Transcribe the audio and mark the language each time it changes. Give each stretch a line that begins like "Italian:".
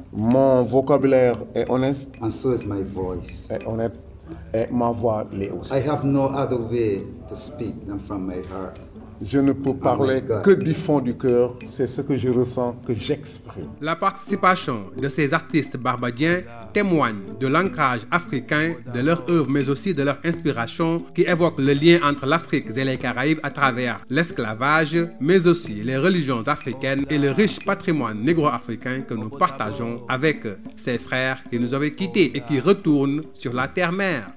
French: Mon vocabulaire est honnête,
English: And so is my voice.
French: est honnête, et ma voix l'est aussi.
English: I have no other way to speak than from my heart.
French: Je ne peux parler que du fond du cœur, c'est ce que je ressens, que j'exprime. La participation de ces artistes barbadiens témoigne de l'ancrage africain de leur œuvre, mais aussi de leur inspiration qui évoque le lien entre l'Afrique et les Caraïbes à travers l'esclavage, mais aussi les religions africaines et le riche patrimoine négro-africain que nous partageons avec ces frères qui nous avaient quittés et qui retournent sur la terre-mère.